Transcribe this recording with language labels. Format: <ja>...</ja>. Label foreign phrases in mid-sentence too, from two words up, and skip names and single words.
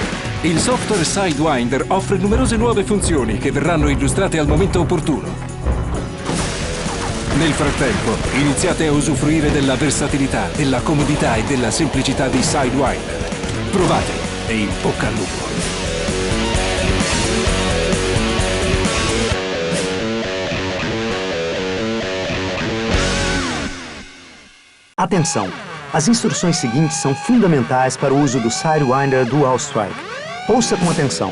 <it>Il software Sidewinder offre numerose nuove funzioni che verranno illustrate al momento opportuno. Nel frattempo, iniziate a usufruire della versatilità, della comodità e della semplicità di Sidewinder. Provatelo e in bocca al lupo.</it> <pt>Atenção! As instruções seguintes são fundamentais para o uso do Sidewinder Dual Strike. Ouça com atenção.</pt>